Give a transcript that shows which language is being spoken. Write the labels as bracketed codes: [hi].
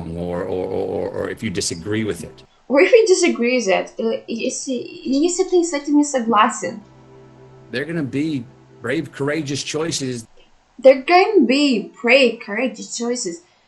[en] Or if you disagree with it. Or if you disagree with it, [ru] если ты с этим не согласен. [en] They're going to be brave, courageous choices. They're going to be brave, courageous choices.